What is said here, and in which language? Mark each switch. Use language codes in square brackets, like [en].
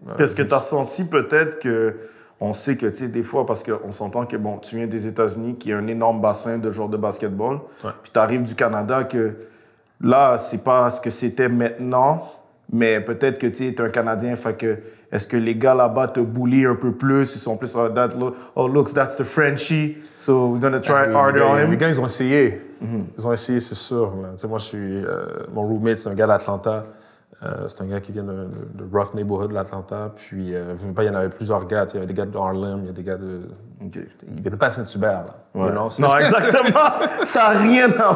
[fr] Est-ce que tu as senti peut-être que, on sait que des fois, parce qu'on s'entend que bon, tu viens des États-Unis, qui a un énorme bassin de joueurs de basketball, puis tu arrives du Canada, que là, c'est pas ce que c'était maintenant, mais peut-être que tu es un Canadien, fait que est-ce que les gars là-bas te bully un peu plus? Ils sont plus [en] that look, oh look, that's the Frenchie, so we're gonna try harder on him. [fr] Les gars, ils ont essayé. Ils ont essayé, c'est sûr. Moi, mon roommate, c'est un gars d'Atlanta. C'est un gars qui vient de [en] rough neighborhood [fr] de l'Atlanta. Puis, il y en avait plusieurs gars. Il y avait des gars de Harlem, il y a des gars de... Ils viennent pas à Saint-Hubert. Non, exactement. Ça n'a rien à voir.